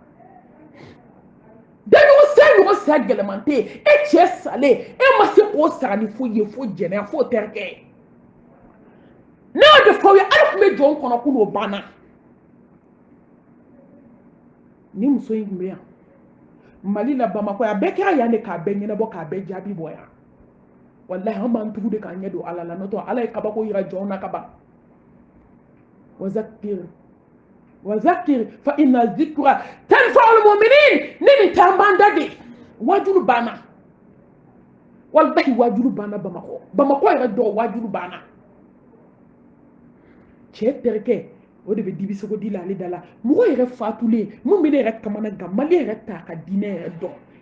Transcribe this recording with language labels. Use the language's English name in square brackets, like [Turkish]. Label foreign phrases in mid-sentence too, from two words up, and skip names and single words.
[Bambara] daɲɔgɔn saya gɛlɛman tɛ yen e cɛ salen e ma se k'o sara ni foyi ye fo jɛnɛya fo terikɛ ne y'o de fɔ aw ye ala tun bɛ jɔn kɔnɔ ko n'o banna ni muso in tun bɛ yan mali la Bamako a bɛɛ kɛra yan de k'a bɛɛ ɲɛnabɔ k'a bɛɛ jaabi bɔ yan wallahi an b'an tugu de k'an ɲɛ don ala la n'o tɛ ala ye kabako yira jɔnw na ka ban [Arabic] وذكر فإن الذكرى تنفع المؤمنين [Bambara] ne ni t'an b'an da de wajulu banna wallahi wajulu banna Bamako yɛrɛ dɔw wajulu banna cɛ terikɛ o de bɛ dibisogo di la ale da la mɔgɔ yɛrɛ fatulen mun bɛ ne yɛrɛ kamana gan mali yɛrɛ ta ka diinɛ yɛrɛ dɔn i